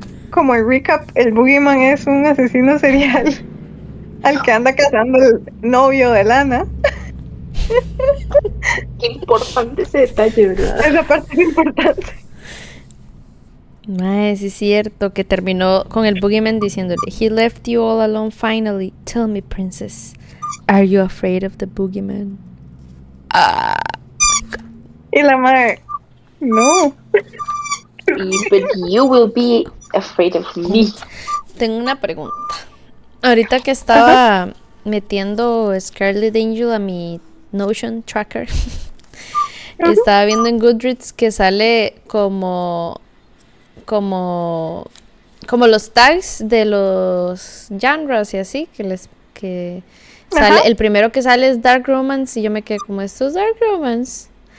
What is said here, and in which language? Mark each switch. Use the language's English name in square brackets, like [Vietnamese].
[Spanish] Como el recap, el boogeyman es un asesino serial al que anda cazando el novio de Lana. Qué importante ese detalle, ¿verdad? Esa parte es importante. Mae, sí es cierto que terminó con el boogeyman diciéndole: [English] He left you all alone finally. Tell me, princess, are you afraid of the boogeyman? [Spanish] Y la madre, no. [English] But you will be afraid of me. [Spanish] Tengo una pregunta. Ahorita que estaba metiendo Scarlet Angel a mi Notion tracker, estaba viendo en Goodreads que sale como los tags de los genres y así, que sale, el primero que sale es Dark Romance y yo me quedé como, ¿esto es Dark Romance?